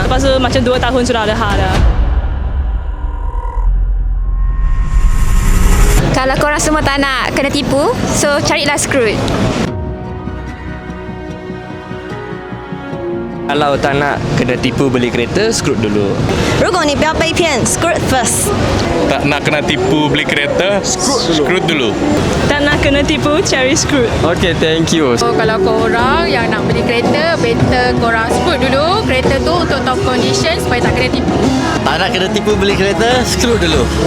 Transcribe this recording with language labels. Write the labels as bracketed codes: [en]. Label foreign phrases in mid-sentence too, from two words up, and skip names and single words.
[ms] Lepas tu macam 2 tahun sudah ada hal dah. Kalau korang semua tak nak kena tipu, so carilah Skrut. kalau tak nak kena tipu beli kereta, Skrut dulu. [zh] 如果你不要被骗 ，Skrut first。 [ms] Tak nak kena tipu beli kereta, Skrut dulu. Tak nak kena tipu, cari Skrut. [en] Okay, thank you. [ms] So, kalau korang yang nak beli kereta, better korang Skrut dulu kereta tu untuk [en] top condition [ms] supaya tak kena tipu. Tak nak kena tipu beli kereta, Skrut dulu.